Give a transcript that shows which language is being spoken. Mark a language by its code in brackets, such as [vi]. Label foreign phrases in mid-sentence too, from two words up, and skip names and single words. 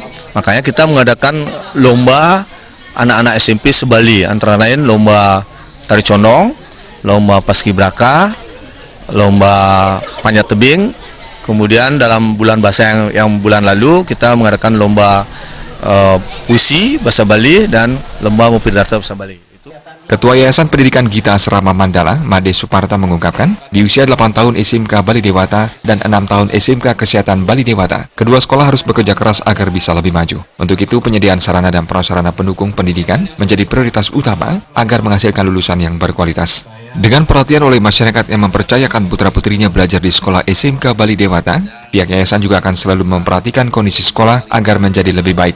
[id] Makanya kita mengadakan lomba anak-anak SMP se-Bali, antara lain lomba tari condong, lomba paskibraka, lomba panjat tebing. Kemudian dalam bulan bahasa yang bulan lalu kita mengadakan lomba puisi bahasa Bali dan lomba Mupidarta bahasa Bali. Ketua Yayasan Pendidikan Gita Asrama Mandala, Made Suparta mengungkapkan, di usia 8 tahun SMK Bali Dewata dan 6 tahun SMK Kesehatan Bali Dewata, kedua sekolah harus bekerja keras agar bisa lebih maju. Untuk itu, penyediaan sarana dan prasarana pendukung pendidikan menjadi prioritas utama agar menghasilkan lulusan yang berkualitas. Dengan perhatian oleh masyarakat yang mempercayakan putra-putrinya belajar di sekolah SMK Bali Dewata, pihak yayasan juga akan selalu memperhatikan kondisi sekolah agar menjadi lebih baik.